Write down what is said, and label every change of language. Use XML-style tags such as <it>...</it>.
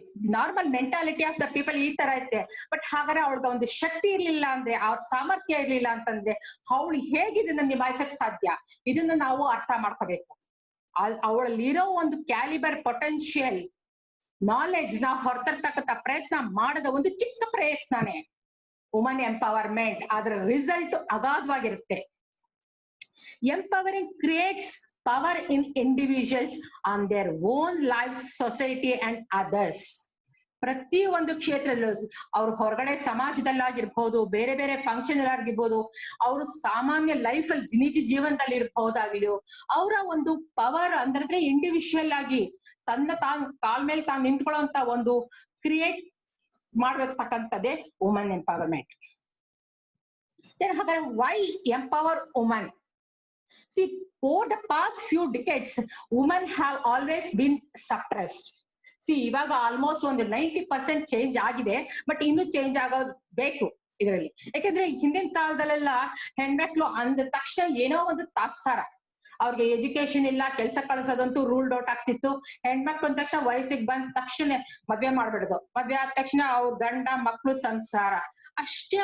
<en>normal mentality of the people</en> <kn>ಈ ತರ ಐತೆ. ಬಟ್ ಹಾಗಾದ್ರೆ ಅವಳಿಗೆ ಒಂದು ಶಕ್ತಿ ಇರ್ಲಿಲ್ಲ ಅಂದ್ರೆ, ಅವ್ರ ಸಾಮರ್ಥ್ಯ ಇರ್ಲಿಲ್ಲ ಅಂತಂದ್ರೆ ಅವಳು ಹೇಗೆ ಇದನ್ನ ನಿಭಾಯಿಸಕ್ ಸಾಧ್ಯ? ಇದನ್ನ ನಾವು ಅರ್ಥ ಮಾಡ್ಕೋಬೇಕು. ಅವಳಲ್ಲಿರೋ ಒಂದು ಕ್ಯಾಲಿಬರ್ ಪೊಟೆನ್ಶಿಯಲ್ ನಾಲೆಡ್ಜ್ ನ ಹೊರತರ್ತಕ್ಕಂಥ ಪ್ರಯತ್ನ ಮಾಡದ ಒಂದು ಚಿಕ್ಕ ಪ್ರಯತ್ನನೇ ವುಮನ್ ಎಂಪವರ್ಮೆಂಟ್. ಅದರ result ಅಗಾಧವಾಗಿರುತ್ತೆ.</kn> <en>Empowering creates power in individuals on their own lives, society and others.</en> <kn>ಪ್ರತಿ ಒಂದು ಕ್ಷೇತ್ರದಲ್ಲೂ ಅವ್ರ ಹೊರಗಡೆ ಸಮಾಜದಲ್ಲಾಗಿರ್ಬಹುದು, ಬೇರೆ ಬೇರೆ ಫಂಕ್ಷನ್ ಆಗಿರ್ಬೋದು, ಅವರು ಸಾಮಾನ್ಯ ಲೈಫ್ ಅಲ್ಲಿ ನಿಜ ಜೀವನದಲ್ಲಿ ಇರ್ಬಹುದಾಗ್ಲಿ, ಅವರ ಒಂದು ಪವರ್ ಅಂದ್ರೆ ಇಂಡಿವಿಜುವಲ್ ಆಗಿ ತಾನು ಕಾಲ್ ಮೇಲೆ ತಾನು ನಿಂತ್ಕೊಳ್ಳುವಂತ ಒಂದು ಕ್ರಿಯೇಟ್ ಮಾಡ್ಬೇಕಂತದ್ದೇ ವುಮನ್ ಎಂಪವರ್ಮೆಂಟ್. ಹಾಗಾದ್ರೆ</kn> <en>Why empower woman? See, over the past few decades, women have always been suppressed.</en> <kn>ಇವಾಗ ಆಲ್ಮೋಸ್ಟ್ ಒಂದು 90% ಚೇಂಜ್ ಆಗಿದೆ, ಬಟ್ ಇನ್ನೂ ಚೇಂಜ್ ಆಗೋದು ಬೇಕು ಇದರಲ್ಲಿ. ಯಾಕಂದ್ರೆ ಹಿಂದಿನ ಕಾಲದಲ್ಲೆಲ್ಲ ಹೆಣ್ಮಕ್ಳು ಅಂದ ತಕ್ಷಣ ಏನೋ ಒಂದು ತಾತ್ಸಾರ, ಅವ್ರಿಗೆ ಎಜುಕೇಶನ್ ಇಲ್ಲ, ಕೆಲ್ಸ ಕಳ್ಸೋದಂತೂ</kn> <en>ruled out</en> <kn>ಆಗ್ತಿತ್ತು. ಹೆಣ್ಮಕ್ಳು ಅಂದ ತಕ್ಷಣ ವಯಸ್ಸಿಗೆ ಬಂದ ತಕ್ಷಣ ಮದ್ವೆ ಮಾಡ್ಬಿಡುದು. ಮದ್ವೆ ಆದ ತಕ್ಷಣ ಅವ್ರ ಗಂಡ ಮಕ್ಳು ಸಂಸಾರ ಅಷ್ಟೇ.</kn>